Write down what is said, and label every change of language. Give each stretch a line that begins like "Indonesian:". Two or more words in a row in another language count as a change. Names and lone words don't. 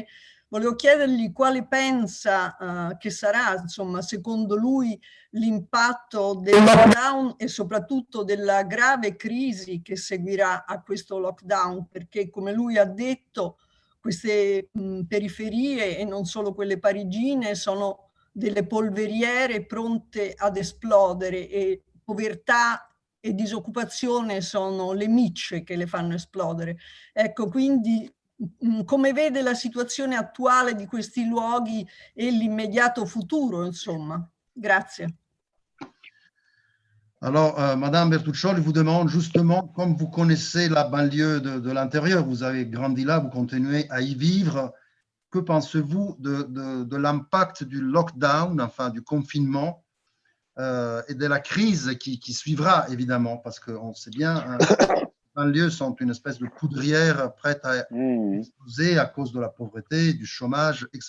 Italian: Volevo chiedergli quale pensa che sarà, insomma, secondo lui, l'impatto del lockdown e soprattutto della grave crisi che seguirà a questo lockdown, perché come lui ha detto, queste periferie, e non solo quelle parigine, sono delle polveriere pronte ad esplodere, e povertà e disoccupazione sono le micce che le fanno esplodere. Ecco, quindi come vede la situazione attuale di questi luoghi e l'immediato futuro, insomma? Grazie.
French: Alors, Madame Bertuccioli vous demande justement, comme vous connaissez la banlieue de l'intérieur, vous avez grandi là, vous continuez à y vivre, que pensez-vous de l'impact du lockdown, enfin du confinement et de la crise qui suivra, évidemment, parce qu'on sait bien, les banlieues sont une espèce de poudrière prête à exploser à cause de la pauvreté, du chômage, etc.